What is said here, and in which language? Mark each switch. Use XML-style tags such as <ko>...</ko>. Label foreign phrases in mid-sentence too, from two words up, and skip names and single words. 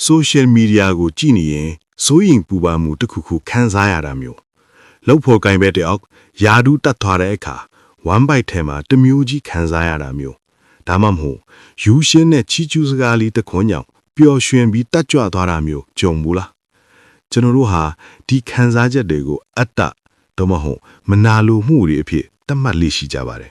<en>social media</en> <my>ကိုကြည့်နေရင်စိုးရင်ပူပန်မှုတစ်ခုခုခံစားရတာမျိုးလောက်ဖို့ကင်ပဲတယောက်ယာဒူးတတ်သွားတဲ့အခါ</my> <en>one bite</en> <my>ထဲမှာတမျိုးကြီးခံစားရတာမျိုးဒါမှမဟုတ်ယူရှင်းတဲ့ချီချူးစကားလေးတစ်ခွန်းကြောင့်ပျော်ရွှင်ပြီးတက်ကြွသွားတာမျိုးကြုံဘူးလားကျွန်တော်တို့ဟာဒီခံစားချက်တွေကိုအတ္တတော့မဟုတ်မနာလိုမှုတွေအဖြစ်သတ်မှတ်လေးရှိကြပါတယ်</my>